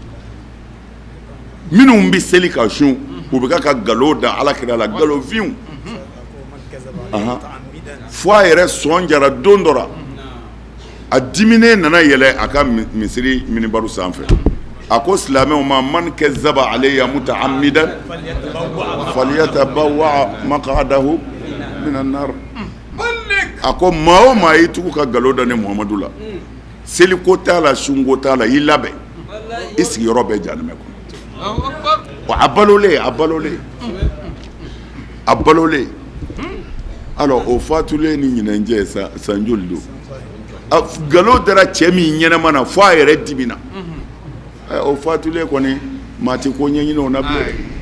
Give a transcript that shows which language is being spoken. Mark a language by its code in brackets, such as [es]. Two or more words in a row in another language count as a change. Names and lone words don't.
[bm] minnu bɛ seli ka sun u bɛ ka nkalon da ala kira la nkalonfinw fo a yɛrɛ sɔn jara don dɔ la a diminen nana yɛlɛ a ka misiri minibaru sanfɛ a ko silamɛw ma [ar] من كذب علي متعمدا فليتبوأ مقعده من النار [bm] a ko maa o maa y'i tugu ka nkalon da ne muhamadu la seliko t'a la sunko t'a la i labɛn i sigiyɔrɔ bɛ jahanɛmɛ kɔnɔ a balolen alors o fatulen ni ɲinɛnjɛ san joli don nkalon dara cɛ min ɲɛnama na fo a yɛrɛ dimina o fatulen kɔni maa tɛ ko ɲɛɲini o na bilen